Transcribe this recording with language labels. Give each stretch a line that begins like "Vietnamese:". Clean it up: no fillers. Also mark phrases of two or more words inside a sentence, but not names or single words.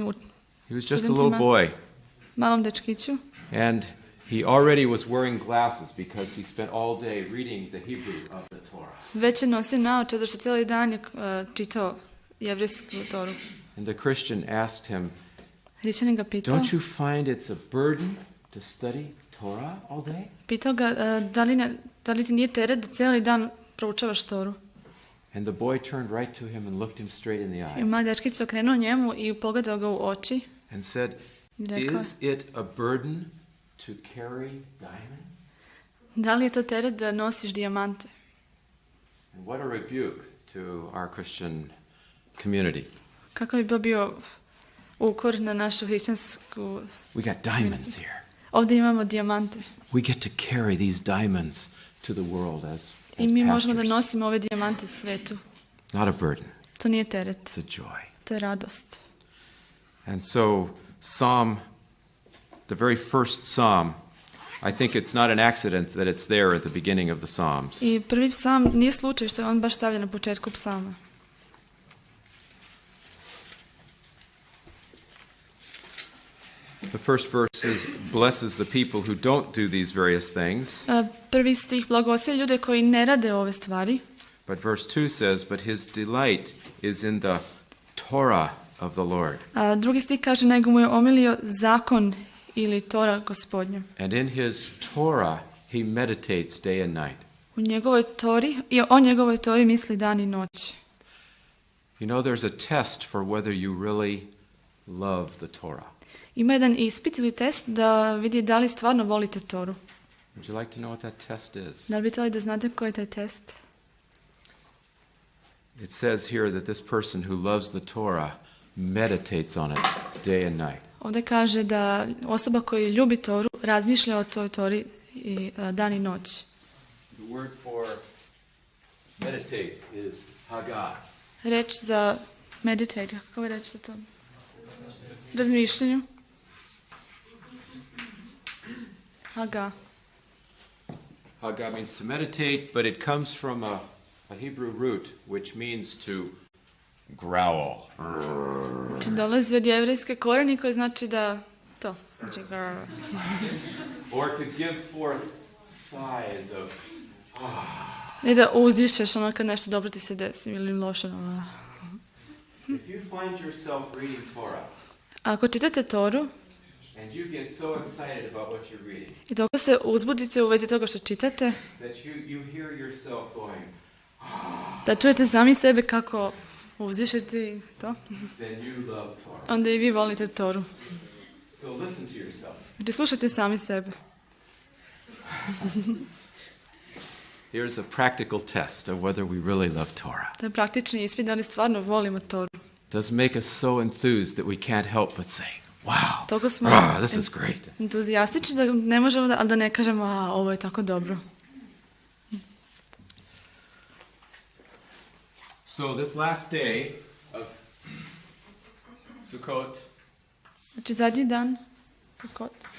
English: He was just a little boy,
Serbian: malom dečkiću.
English: and he already was wearing glasses because he spent all day reading the Hebrew of the Torah.
Serbian: Već je nosio naočare, što cijeli dan je čitao jevrijsku Toru.
English: And the Christian asked him,
Serbian: Hrišćanin ga pitao,
English: "Don't you find it's a burden to study Torah all day?"
Serbian: pitao ga da li ti nije teret da cijeli dan proučavaš Toru.
English: And the boy turned right to him and looked him straight in the
Serbian: I
English: eye
Serbian: mali dečkić se okrenuo njemu i pogledao ga u oči
English: and said,
Serbian: i rekao,
English: "Is it a burden to carry diamonds?"
Serbian: da li je to teret da nosiš dijamante?
English: And what a rebuke to our Christian community.
Serbian: Kako bi to bio ukor na našu hrišćansku...
English: We got diamonds here.
Serbian: Ovdje imamo dijamante.
English: We get to carry these diamonds to the world as
Serbian: I mi možemo da
English: pastors.
Serbian: nosimo ove dijamante svetu.
English: Not a burden.
Serbian: To nije teret,
English: It's a joy.
Serbian: to je radost.
English: And so the very first psalm, I think it's not an accident that it's there at the beginning of the Psalms.
Serbian: I prvi psalm nije slučaj što je on baš stavljen na početku psalma.
English: The first verse blesses the people who don't do these various things.
Serbian: Prvi stih blagoslivlja ljude koji ne rade ove stvari.
English: But verse 2 says, "But his delight is in the Torah of the Lord,
Serbian: A drugi stih kaže, nego mu je omilio zakon ili Tora Gospodnja.
English: and in his Torah he meditates day and night."
Serbian: U njegovoj Tori, i o njegovoj Tori misli dan i noć.
English: You know, there's a test for whether you really love the Torah.
Serbian: Ima jedan ispit ili test da vidi da li stvarno volite Toru.
English: Would you like to know what that test is?
Serbian: Da li bi htjeli da znate koji je taj test?
English: It says here that this person who loves the Torah meditates on it day and night.
Serbian: Ovdje kaže da osoba koja ljubi Toru razmišlja o toj Tori i dan i noć.
English: The word for meditate is hagah.
Serbian: Reč za meditate, kako je reč za to? Razmišljanju. Haga.
English: Hagah means to meditate, but it comes from a Hebrew root which means to growl.
Serbian: Znači dolazi od jevrejske koreni koji znači da to. Znači
English: Or to give forth sighs of
Serbian: ne da uzdišeš ono kad nešto dobro ti se desi ili loše. Ono.
English: If you find yourself reading Torah
Serbian: Ako čitate Toru
English: And you get so excited about what you're reading
Serbian: I toliko se uzbudite u vezi toga što čitate,
English: that you hear yourself going,
Serbian: da čujete sami sebe kako uzdišete i to,
English: then you love Torah.
Serbian: onda i vi volite Toru.
English: So listen to yourself.
Serbian: Znači slušajte sami sebe.
English: Here's a practical test of whether we really love Torah.
Serbian: To je praktični ispit da li stvarno volimo Toru.
English: Does make us so enthused that we can't help but say, wow,
Serbian: Toliko smo
English: this is great.
Serbian: entuzijastični da ne možemo ali da ne kažemo ovo je tako dobro.
English: So this last day of Sukkot
Serbian: Znači zadnji dan Sukkot.